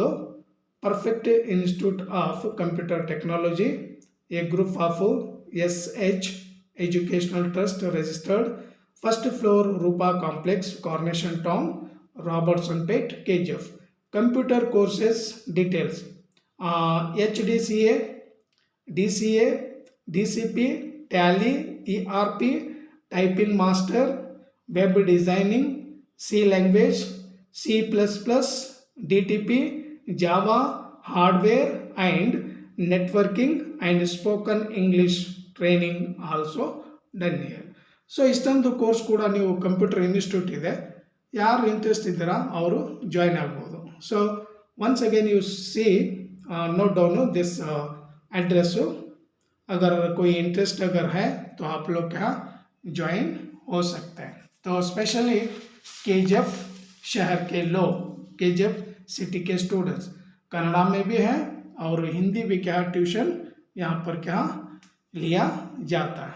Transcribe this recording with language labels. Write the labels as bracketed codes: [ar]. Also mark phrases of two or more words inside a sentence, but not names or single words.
[en] Perfect Institute of Computer Technology, a group of SH Educational Trust Registered, First Floor Rupa Complex, Carnation Town, Robertson Pet, KGF. Computer Courses Details HDCA, DCA, DCP, Tally, ERP, typing master, web designing, C language, C++, DTP, Java, hardware and networking and spoken English training also done here. [kn] ಸೊ ಇಷ್ಟೊಂದು ಕೋರ್ಸ್ ಕೂಡ ನೀವು [en] computer institute [kn] ಇದೆ, ಯಾರು ಇಂಟ್ರೆಸ್ಟ್ ಇದ್ದೀರಾ ಅವರು ಜಾಯ್ನ್ ಆಗ್ಬೋದು. [en] so once again you see note down this address. [hi] अगर कोई इंटरेस्ट अगर है तो आप लोग क्या ज्वाइन हो सकते हैं. तो स्पेशली KGF शहर के लोग, KGF सिटी के स्टूडेंट्स, कन्नड़ा में भी हैं और हिंदी भी क्या ट्यूशन यहाँ पर क्या लिया जाता है.